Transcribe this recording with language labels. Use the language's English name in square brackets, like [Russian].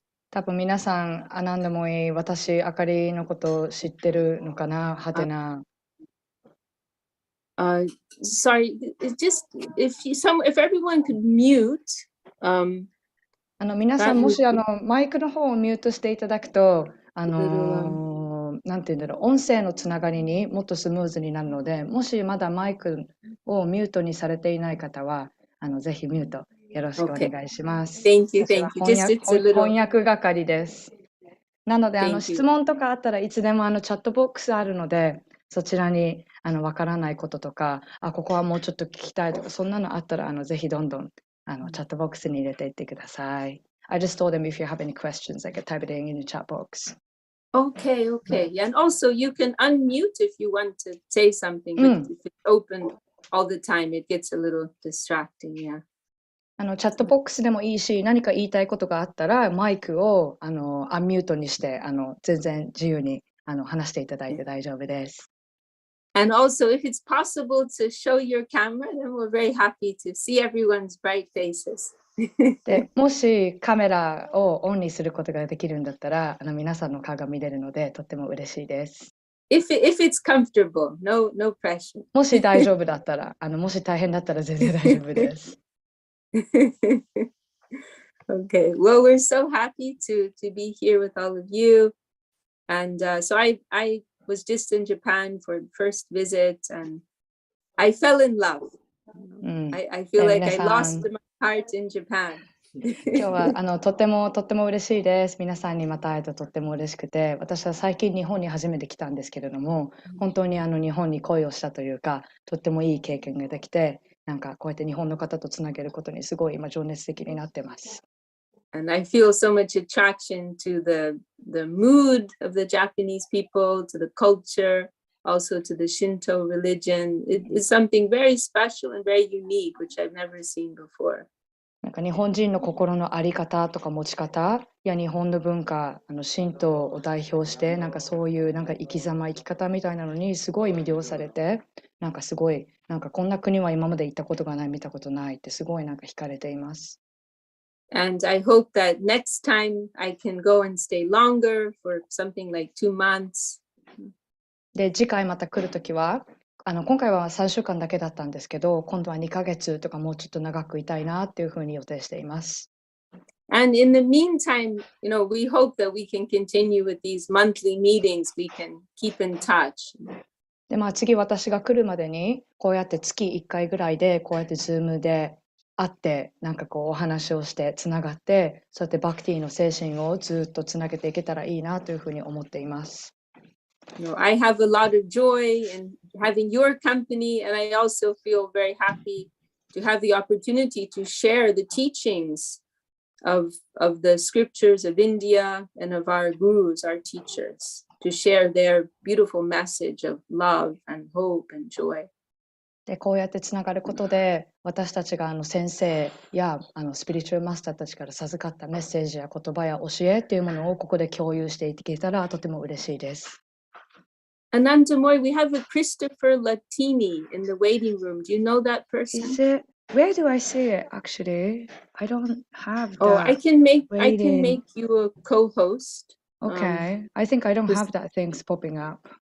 [Japanese] 多分皆さん、アナンダモイ、私、あかりのことを知ってるのかな、はてな。 [English] Sorry, just if everyone could mute. [Japanese] 皆さん、もしマイクの方をミュートしていただくと、なんていうんだろう、音声のつながりにもっとスムーズになるので、もしまだマイクをミュートにされていない方は、ぜひミュートよろしくお願いします。 [English] Thank you. [Japanese] 翻訳係です。なので、質問とかあったらいつでもチャットボックスあるので、そちらにわからないこととか、ここはもうちょっと聞きたいとか、そんなのあったらぜひどんどんチャットボックスに入れていってください。 [English] I just told them if you have any questions, I could type it in the chat box. Okay. Yeah, and also you can unmute if you want to say something, but if it's open all the time, it gets a little distracting, yeah. [Japanese] チャットボックスでもいいし、何か言いたいことがあったら、マイクをアンミュートにして、全然自由に話していただいて大丈夫です。 [English] And also, if it's possible to show your camera, then we're very happy to see everyone's bright faces. [Japanese] でもしカメラをオンにすることができるんだったら、皆さんの顔が見れるので、とっても嬉しいです。 [English] If it's comfortable, no pressure. [Japanese] もし大丈夫だったら、もし大変だったら全然大丈夫です。 [English] Okay, well, we're so happy to be here with all of you. And so I was just in Japan for the first visit, and I fell in love. I feel like I lost my heart in Japan. [Japanese] 今日はとっても嬉しいです。皆さんにまた会えてとっても嬉しくて、私は最近日本に初めて来たんですけれども、本当に日本に恋をしたというか、とってもいい経験ができて、なんかこうやって日本の方とつなげることにすごい今情熱的になってます。 [English] And I feel so much attraction to the mood of the Japanese people, to the culture, also to the Shinto religion. It is something very special and very unique, which I've never seen before. [Japanese] なんか日本人の心の在り方とか持ち方や日本の文化、神道を代表して、なんかそういうなんか生き様、生き方みたいなのにすごい魅了されて、なんかすごい、なんかこんな国は今まで行ったことがない、見たことないってすごいなんか惹かれています。 [English] And I hope that next time I can go and stay longer for something like 2 months. [Japanese] で、次回また来るときは、今回は3週間だけだったんですけど、今度は2ヶ月とかもうちょっと長くいたいなっていうふうに予定しています。 [English] And in the meantime, we hope that we can continue with these monthly meetings. We can keep in touch. [Japanese] で、次私が来るまでに、こうやって月1回ぐらいで、こうやって Zoom で会って、なんかこうお話をして、つながって、そうやってバクティの精神をずっとつなげていけたらいいなというふうに思っています。 [English] I have a lot of joy in having your company, and I also feel very happy to have the opportunity to share the teachings of the scriptures of India and of our gurus, our teachers, to share their beautiful message of love and hope and joy. [Japanese] で、こうやってつながることで、私たちが先生やスピリチュアルマスターたちから授かったメッセージや言葉や教えというものをここで共有していけたらとても嬉しいです。 [English] Anantamoy, we have a Christopher Latini in the waiting room. Do you know that person? Is it? Where do I see it? Actually, I don't have that. Oh, I can make waiting. you a co-host. Okay, I think I don't this- have that things popping up.